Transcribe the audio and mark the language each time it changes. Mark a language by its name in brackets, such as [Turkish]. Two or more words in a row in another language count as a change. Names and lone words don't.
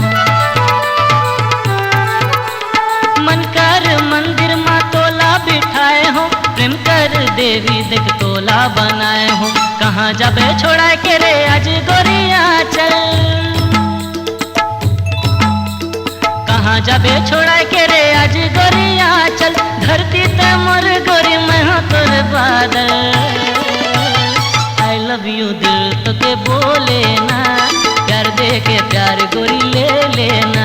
[Chhattisgarhi] मन कर मंदिर माँ तोला बिठाए हो, प्रेम कर देवी तिक तोला बनाए हो। कहाँ जाबे छोड़ा के रे आज गोरिया चल, कहाँ जाबे छोड़ा के रे आज गोरिया चल। धरती ते मोर गोरी मैं हो तोर बादल। [English] I love you [Chhattisgarhi] दिल तो के बोले ना, प्यार दे के प्यार गोरी ले लेना।